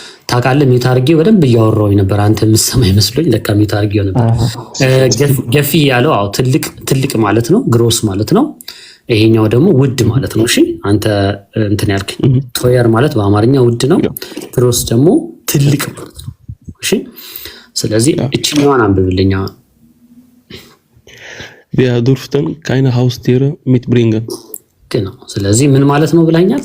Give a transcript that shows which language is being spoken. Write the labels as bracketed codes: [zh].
[am] ታውቃለህ ሚውት አድርጌው በደንብ እያወራሁኝ ነበር። አንተ የምትሰማኝ መስሎኝ ለካ ሚውት አድርጌው ነበር። ገፊ ያለው ትልቅ ማለት ነው፣ ግሮስ ማለት ነው። ይሄኛው ደግሞ ውድ ማለት ነው። እሺ አንተ እንትን ያልከኝ ቶየር ማለት በአማርኛ ውድ ነው፣ ግሮስ ደግሞ ትልቅ ማለት ነው። እሺ ስለዚህ እቺኛዋን አንብብልኛ። [de] Wir durften keine Haustiere mitbringen. genau [am] ስለዚህ ምን ማለት ነው ብለኛል?